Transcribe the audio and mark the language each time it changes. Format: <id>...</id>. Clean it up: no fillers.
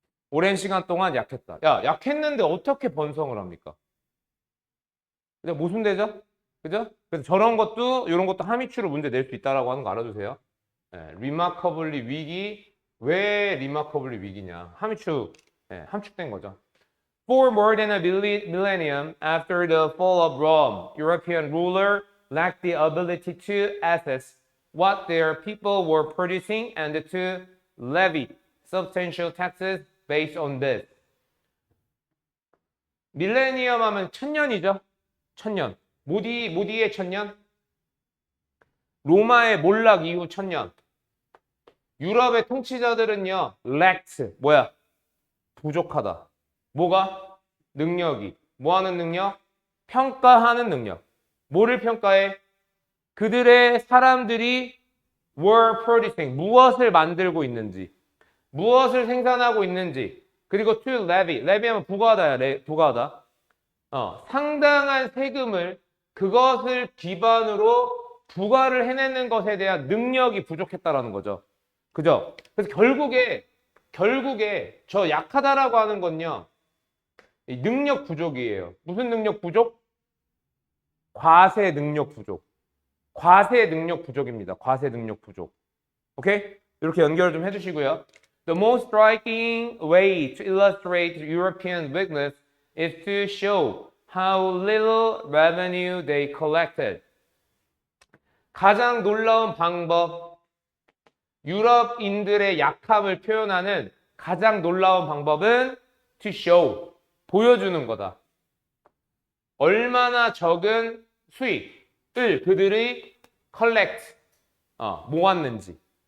<ko>오랜 시간 동안 약했다. 야, 약했는데 어떻게 번성을 합니까? 근데 모순되죠? 그죠? 그래서 저런 것도 이런 것도 함의추로 문제 낼 수 있다라고 하는 거 알아두세요. 예,</ko> <en>remarkably weak</en> <ko>이 왜 remarkably weak이냐? 함의추 함축된 거죠.</ko> <en>For more than a millennium after the fall of Rome, European ruler lacked the ability to assess what their people were producing and to levy substantial taxes based on this.</en> <ko>밀레니엄 하면 천년이죠. 천년. 모디의 천년? 로마의 몰락 이후 천년. 유럽의 통치자들은요, lacked, 뭐야? 부족하다. 뭐가? 능력이. 뭐 하는 능력? 평가하는 능력. 뭐를 평가해? 그들의 사람들이</ko> <en>were producing,</en> <ko>무엇을 만들고 있는지, 무엇을 생산하고 있는지, 그리고</ko> <en>to levy,</en> <ko>levy하면 부과하다야, 부과하다. 상당한 세금을 그것을 기반으로 부과를 해내는 것에 대한 능력이 부족했다라는 거죠. 그죠? 그래서 결국에 저 약하다라고 하는 건요, 이 능력 부족이에요. 무슨 능력 부족? 과세 능력 부족. 과세 능력 부족입니다. 과세 능력 부족. 오케이? 이렇게 연결을 좀 해주시고요.</ko> <en>The most striking way to illustrate European weakness is to show how little revenue they collected.</en> <ko>가장 놀라운 방법, 유럽인들의 약함을 표현하는 가장 놀라운 방법은</ko> <en>to show,</en> <ko>보여주는 거다. 얼마나 적은 수익을 그들이 collect, 모았는지.</ko>